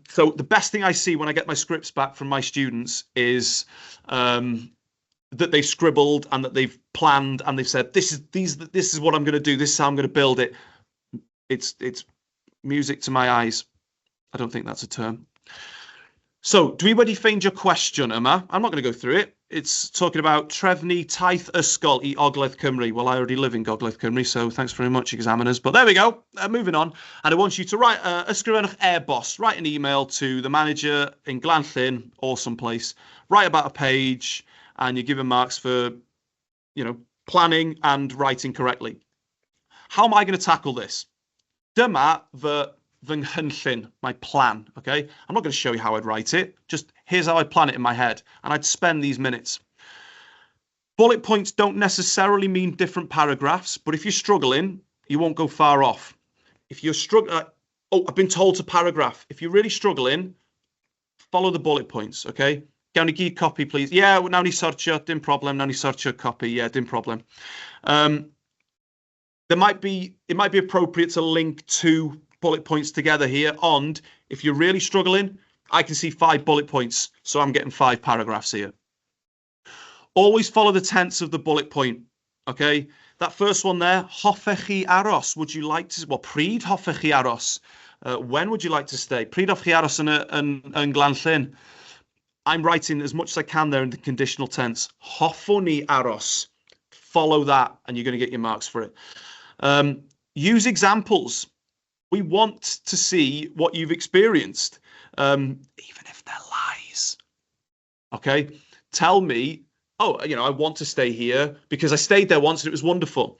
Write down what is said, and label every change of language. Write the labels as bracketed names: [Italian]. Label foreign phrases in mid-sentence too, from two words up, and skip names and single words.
[English] So the best thing I see when I get my scripts back from my students is that they've scribbled and that they've planned and they've said, this is what I'm going to do. This is how I'm going to build it. It's music to my eyes. I don't think that's a term. So, [Welsh] dwi wedi ffeindio cwestiwn yma. [English] I'm not going to go through it. It's talking about [Welsh] trefnu taith ysgol I Ogledd Cymru. [English] Well, I already live in Gogledd Cymru, so thanks very much, examiners. But there we go. Moving on. And I want you to write, [Welsh] ysgrifennwch e-bost, [English] write an email to the manager in Llanllyn or someplace. Write about a page, and you're given marks for, you know, planning and writing correctly. How am I going to tackle this? [Welsh] Dyma fy nghynllun, [English] my plan, okay? I'm not going to show you how I'd write it. Just here's how I plan it in my head. And I'd spend these minutes. Bullet points don't necessarily mean different paragraphs, but if you're struggling, you won't go far off. If you're struggling, I've been told to paragraph. If you're really struggling, follow the bullet points, okay? [Welsh] Gawn ni gyd copy, please. Yeah, nawn ni sortio, dim problem. Nawn ni sortio copy, yeah, dim problem. [English] It might be appropriate to link 2 bullet points together here. And if you're really struggling, I can see 5 bullet points. So I'm getting 5 paragraphs here. Always follow the tense of the bullet point. Okay, that first one there, [Welsh] hoffech chi aros. [English] Would you like to, well, [Welsh] pryd hoffech chi aros? [English] When would you like to stay? [Welsh] Pryd hoffech chi aros yn Llanllyn? [English] I'm writing as much as I can there in the conditional tense. [Welsh] Hoffwn ni aros. [English] Follow that and you're going to get your marks for it. Use examples. We want to see what you've experienced, even if they're lies. Okay, tell me, oh, you know, I want to stay here because I stayed there once and it was wonderful.